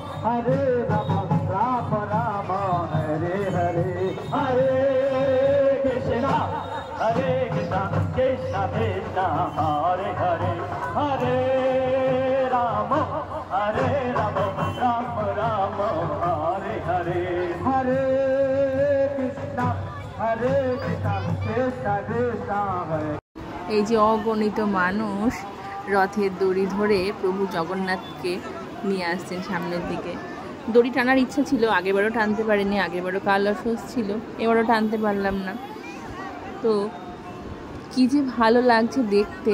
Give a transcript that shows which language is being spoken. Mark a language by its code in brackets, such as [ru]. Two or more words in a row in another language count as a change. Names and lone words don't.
[sa] Rama Rama, Hare Hare, Hare Krishna, Krishna Krishna, Hare Hare, Hare Rama, Rama Rama, Hare Hare, Hare Krishna, Krishna Krishna, Hare। [bn] এই যে অগণিত মানুষ রথের দড়ি ধরে প্রভু জগন্নাথকে নিয়ে আসছেন সামনের দিকে। দড়ি টানার ইচ্ছা ছিল, আগেরবারও টানতে পারিনি, আগেরবারও কাল অসুস্থ ছিল, এবারও টানতে পারলাম না। তো কী যে ভালো লাগছে দেখতে।